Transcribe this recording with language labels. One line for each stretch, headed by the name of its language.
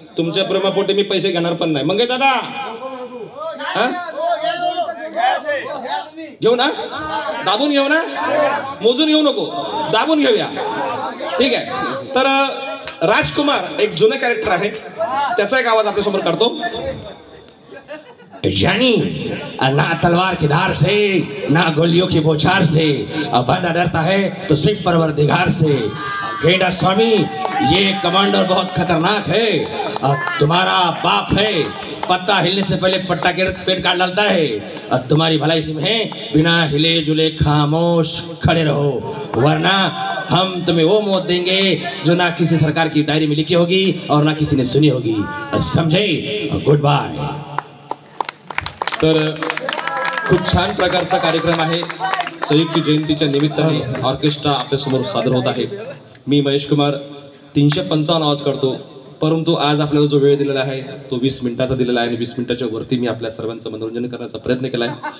Marathi: तुमच्या प्रेमापोटी मी पैसे घेणार पण नाही. मग दादा घेऊ ना, दाबून घेऊ ना, मोजून घेऊ नको, दाबून घेऊया. ठीक आहे. तर राजकुमार एक जुनं कॅरेक्टर आहे, त्याचा एक आवाज आपल्यासमोर काढतो.
Hindi: यानी ना तलवार की धार से ना गोलियों की बौछार से बंदा डरता है तो सिर्फ परवरदिगार से. गेंडा स्वामी, ये कमांडर बहुत खतरनाक है. तुम्हारा बाप है, पत्ता हिलने से पहले पट्टा के पेट काट डालता है. तुम्हारी भलाई इसमें है, बिना हिले जुले खामोश खड़े रहो, वरना हम तुम्हें वो मौत देंगे जो ना किसी सरकार की डायरी में लिखी होगी और ना किसी ने सुनी होगी. समझे? Good bye.
Marathi: तर खूप छान प्रकारचा कार्यक्रम आहे. संयुक्त जयंतीच्या निमित्ताने ऑर्केस्ट्रा आपल्यासमोर सादर होत आहे. मी महेश कुमार 355 आवाज करतो, परंतु आज आपल्याला जो वेळ दिलेला आहे तो 20 मिनिटाचा दिलेला आहे आणि 20 मिनिटाच्या वरती मी आपल्या सर्वांचं मनोरंजन करण्याचा प्रयत्न केला आहे.